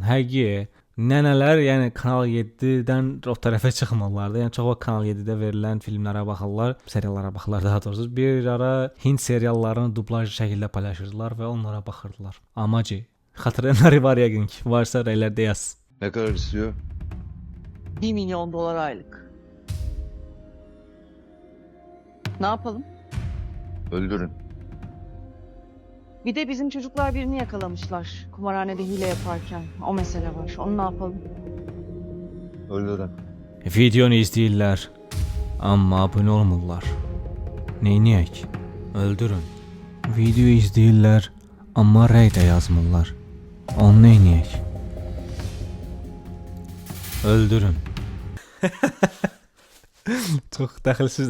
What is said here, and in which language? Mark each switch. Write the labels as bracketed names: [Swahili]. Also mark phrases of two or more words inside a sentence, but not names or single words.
[Azerbaijani] Həqiqi, nənələr, yəni Kanal 7-dən o tərəfə çıxmırlar da. Yəni çox vaxt Kanal 7-də verilən filmlərə baxırlar, seriallara baxırlar daha doğrusu. Bir ara Hind seriallarını dublaj şəkildə paylaşırdılar və onlara baxırdılar. Amacı hatırlayanları var yəqin ki. Varsa rəylərdə yaz. [Turkish] Ne kadar istiyor? 1 milyon dolar aylık. Ne yapalım? Öldürün. Bir de bizim çocuklar birini yakalamışlar. Kumarhanede hile yaparken. O mesele var. Onu ne yapalım? Öldürün. [Azerbaijani] Videonu izləyirlər, amma abunə olmurlar. Neyniyək? Öldürün. Video izləyirlər, amma rəy də yazmırlar. Onu neyniyək? Öldürün. Çox dəxilsiz də.